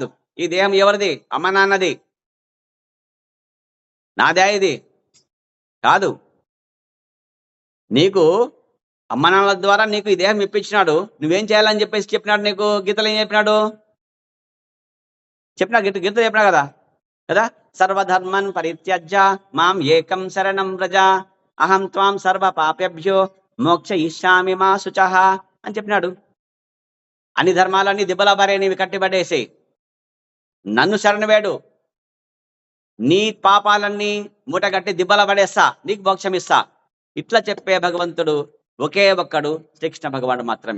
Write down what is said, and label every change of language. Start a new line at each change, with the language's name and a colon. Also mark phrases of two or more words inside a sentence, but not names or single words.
Telugu: ఈ దేహం ఎవరిది? అమ్మ నాన్నది. నాదే ఇది కాదు. నీకు అమ్మ నాన్నల ద్వారా నీకు ఈ దేహం ఇప్పించినాడు. నువ్వేం చేయాలని చెప్పేసి చెప్పినాడు నీకు. గీతలు ఏం చెప్పినాడు? చెప్పినా గీత చెప్పినా కదా కదా
Sanskrit: सर्वधर्मन् परित्यज्य मां एकं शरणं व्रज अहं त्वां सर्व पापेभ्यो मोक्षयिष्यामि मा शुचः
Telugu: అని చెప్పినాడు. అన్ని ధర్మాలన్నీ దిబ్బల బారే నీవి కట్టిబడేసి నన్ను శరణు వేడు, నీ పాపాలన్నీ మూటగట్టి దిబ్బల పడేస్తా, నీకు మోక్షం ఇస్తా. ఇట్లా చెప్పే భగవంతుడు ఒకే ఒక్కడు శ్రీకృష్ణ భగవానుడు మాత్రమే.